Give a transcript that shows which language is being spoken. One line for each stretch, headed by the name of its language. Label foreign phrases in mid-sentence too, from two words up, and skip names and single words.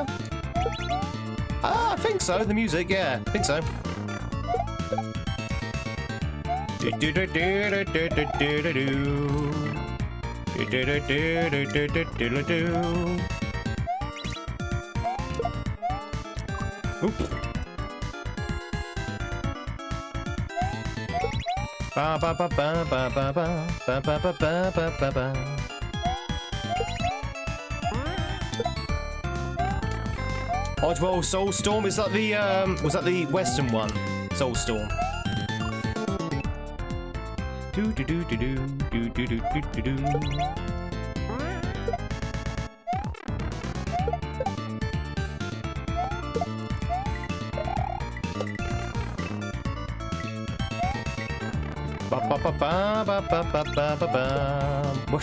English: Ah, I think so. The music, yeah, I think so. Oop. Ba ba ba ba ba ba ba ba ba ba ba ba ba. Oddworld Soulstorm, is that the was that the Western one? Soulstorm. Do do do do do do do do do do. Ba ba ba ba ba ba ba ba ba ba.